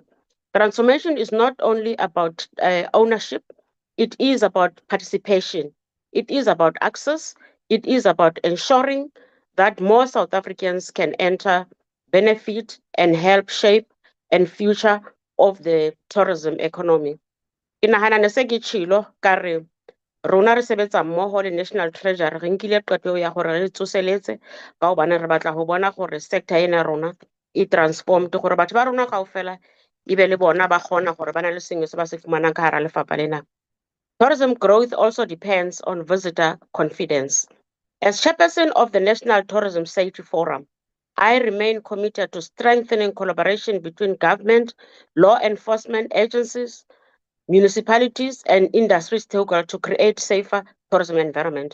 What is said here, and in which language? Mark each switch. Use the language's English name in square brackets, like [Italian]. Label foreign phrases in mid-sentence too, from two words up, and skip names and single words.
[English] Transformation is not only about ownership, it is about participation, it is about access, it is about ensuring that more South Africans can enter, benefit, and help shape and future of the tourism economy. [Southern Sotho] Ke nagana ne se ke tshilo ka re rona re sebetsa mmogo le National Treasury re nkile qeto ya gore re tsoseletse ka gobane re batla go bona gore sector ena rona e transformed gore batho ba rona kaofela e be le bona ba kgona gore ba na le sengwe se ba se fumanang ka hara lefapha lena. [English] Tourism growth also depends on visitor confidence. As chairperson of the National Tourism Safety Forum, I remain committed to strengthening collaboration between government, law enforcement agencies, municipalities, and industry stakeholders to create safer tourism environment.